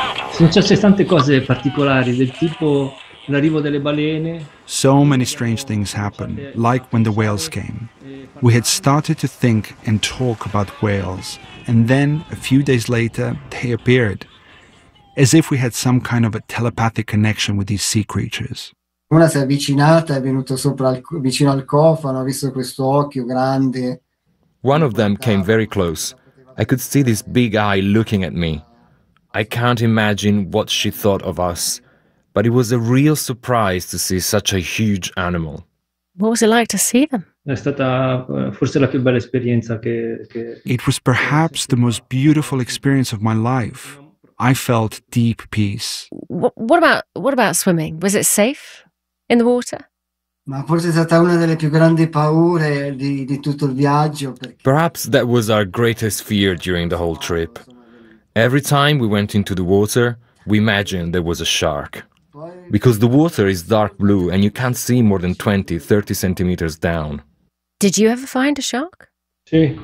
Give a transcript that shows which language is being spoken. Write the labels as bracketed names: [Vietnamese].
[Italian] Successe tante cose particolari, del tipo l'arrivo delle balene. [English] So many strange things happened, like when the whales came. We had started to think and talk about whales, and then, a few days later, they appeared. As if we had some kind of a telepathic connection with these sea creatures. [Italian] Una si è avvicinata, è venuto sopra vicino al cofano, ha visto questo occhio grande. [English] One of them came very close. I could see this big eye looking at me. I can't imagine what she thought of us, but it was a real surprise to see such a huge animal. What was it like to see them? [Italian] È stata forse la più bella esperienza che... [English] It was perhaps the most beautiful experience of my life. I felt deep peace. What about swimming? Was it safe in the water? [Italian] Ma forse è stata una delle più grandi paure di tutto il viaggio. [English] Perhaps that was our greatest fear during the whole trip. Every time we went into the water, we imagined there was a shark. Because the water is dark blue and you can't see more than 20, 30 centimeters down. Did you ever find a shark? [Italian] Sì.